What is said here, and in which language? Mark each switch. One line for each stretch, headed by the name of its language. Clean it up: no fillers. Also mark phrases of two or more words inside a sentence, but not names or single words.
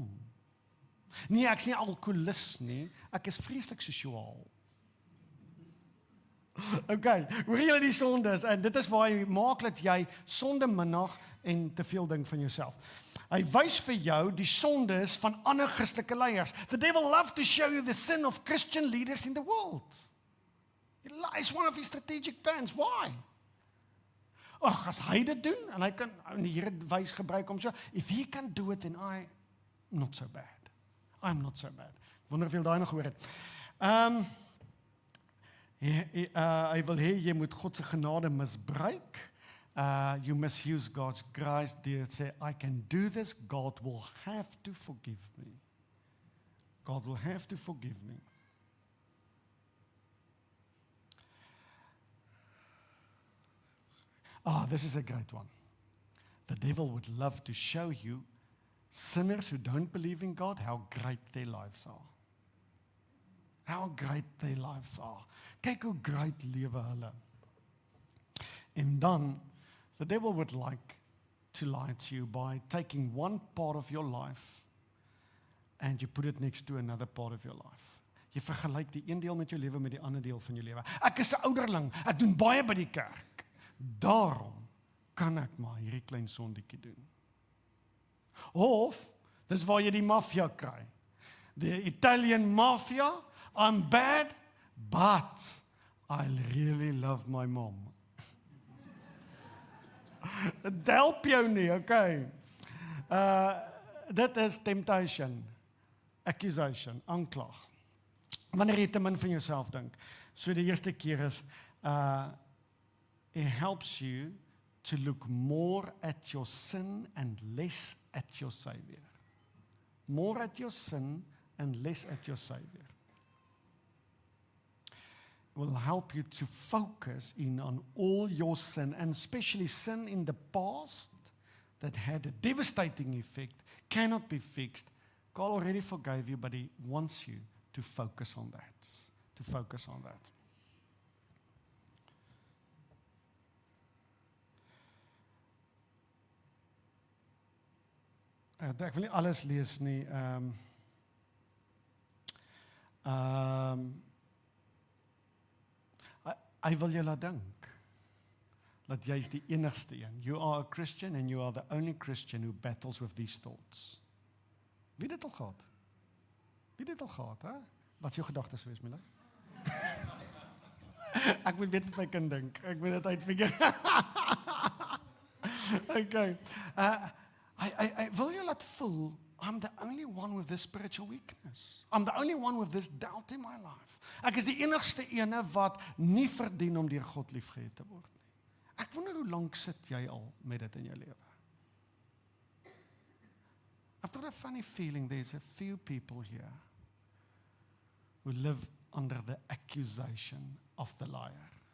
Afrikaans: Nee, ek is nie alkoholist nie. Ek is vreeslik sosiaal. Okay, hoor julle die sondes, en dit is waar hy maak dat jy sonde minag en te veel dink van jouself. Hy wys vir jou die sondes van ander Christelike leiers.
English: The devil loves to show you the sin of Christian leaders in the world. It's one of his strategic plans. Why?
Afrikaans: As hy dit doen, en hy kan, en die Here wys gebruik om so,
English: if he can do it, then I'm not so bad. I'm not so bad.
Afrikaans: Wonder of jy daai nog gehoor het. Hy wil hê jy moet God se genade misbruik.
English: You misuse God's grace. They say, I can do this. God will have to forgive me. God will have to forgive me. This is a great one. The devil would love to show you sinners who don't believe in God, how great their lives are. How great their lives are.
Afrikaans: Kyk hoe great lewe hulle.
English: En dan The devil would like to lie to you by taking one part of your life and you put it next to another part of your life.
Afrikaans: Jy vergelyk die een deel met jou lewe met die ander deel van jou lewe. Ek is 'n ouderling, ek doen baie by die kerk. Daarom kan ek maar hierdie klein sondetjie doen. Of, dis waar jy die maffia kry.
English: The Italian mafia, I'm bad, but I really love my mom.
Afrikaans: Dit help jou nie, okay? Dit is
English: temptation, accusation,
Afrikaans: aanklag. Wanneer jy te min van jouself dink. So die eerste keer is,
English: it helps you to look more at your sin and less at your Savior. More at your sin and less at your Savior. It will help you to focus in on all your sin, and especially sin in the past that had a devastating effect, cannot be fixed. God already forgave you, but He wants you to focus on that. To focus on that.
Afrikaans: Ek wil nie alles lees nie. Hy wil jou laat dink dat jy is die enigste een.
English: You are a Christian and you are the only Christian who battles with these thoughts.
Afrikaans: Wie dit al gehad? Wie dit al gehad, hè? Wat is jou gedagtes gewees, Mila? Ek moet weet wat my kind dink. Ek moet dit uitfigure. Okay. I wil jou laat voel,
English: I'm the only one with this spiritual weakness. I'm the only one with this doubt in my life.
Afrikaans: Ek is die enigste ene wat nie verdien om deur God liefgehad te word nie. Ek wonder hoe lank sit jy al met dit in jou lewe?
English: I've got a funny feeling there's a few people here who live under the accusation of the liar.